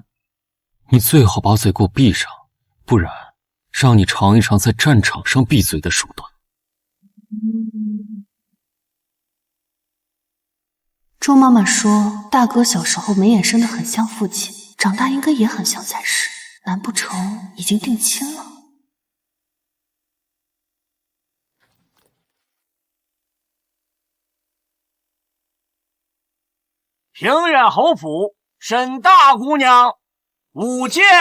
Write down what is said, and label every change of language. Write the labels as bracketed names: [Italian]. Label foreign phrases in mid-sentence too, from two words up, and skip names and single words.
[Chinese] 你最好把嘴給我閉上，不然讓你嘗一嘗在戰場上閉嘴的手段。周媽媽說，大哥小時候眉眼生得很像父親，長大應該也很像才是，難不成已經定親了？平遠侯府沈大姑娘舞劍。